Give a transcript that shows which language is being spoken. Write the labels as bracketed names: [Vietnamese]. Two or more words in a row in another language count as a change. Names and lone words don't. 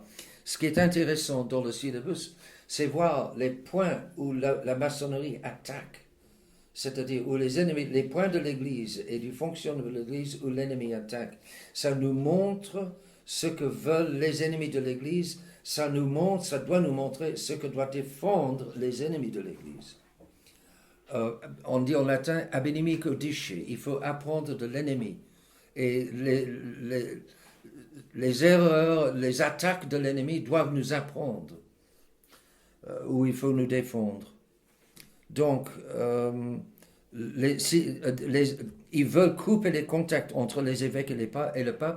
[French] Ce qui est intéressant dans le syllabus, c'est voir les points où la maçonnerie attaque, c'est-à-dire où les points de l'Église et du fonctionnement de l'Église où l'ennemi attaque. Ça nous montre ce que veulent les ennemis de l'Église, ça doit nous montrer ce que doivent défendre les ennemis de l'Église. On dit en latin [Latin] ab inimico disce, [French] il faut apprendre de l'ennemi. Et les erreurs, les attaques de l'ennemi doivent nous apprendre où il faut nous défendre. Donc, ils veulent couper les contacts entre les évêques et le pape.